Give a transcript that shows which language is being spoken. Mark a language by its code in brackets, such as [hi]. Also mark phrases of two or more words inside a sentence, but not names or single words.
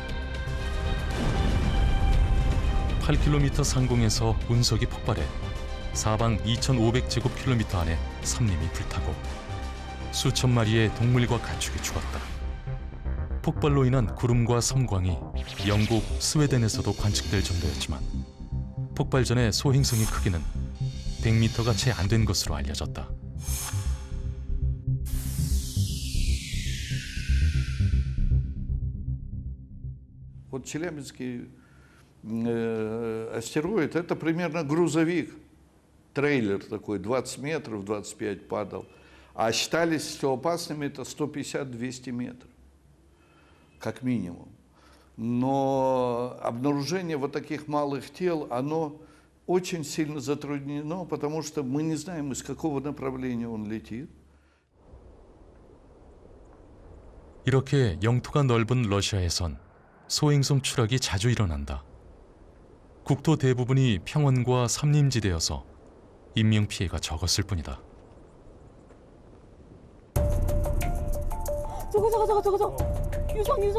[ko] 8km 상공에서 운석이 폭발해 사방 2,500제곱킬로미터 안에 삼림이 불타고 수천 마리의 동물과 가축이 죽었다. 폭발로 인한 구름과 섬광이 영국, 스웨덴에서도 관측될 정도였지만 폭발 전에 소행성의 크기는 100m가 채 안 된 것으로 알려졌다. [ru] Вот Челябинский астероид — это примерно грузовик, трейлер такой, 20 метров, 25 падал. А считались все опасными это 150-200 метров, как минимум. Но обнаружение вот таких малых тел, оно очень сильно затруднено, потому что мы не знаем, из какого направления он летит. [ko] 이렇게 영토가 넓은 러시아에선 소행성 추락이 자주 일어난다. 국토 대부분이 평원과 삼림지대여서 인명 피해가 적었을 뿐이다. 저거. 유성.